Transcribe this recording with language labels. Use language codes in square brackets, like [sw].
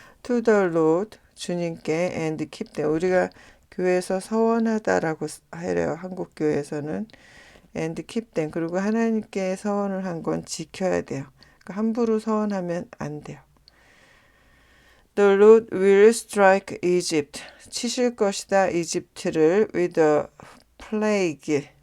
[en] To the Lord, [ko] 주님께. [en] And keep them. [ko] 우리가 교회에서 서원하다라고 해요. 한국 교회에서는. [en] And keep them. [ko] 그리고 하나님께 서원을 한 건 지켜야 돼요. 그러니까 함부로 서원하면 안 돼요. [en] The Lord will strike Egypt. [ko] 치실 것이다. 이집트를 [en] with a plague.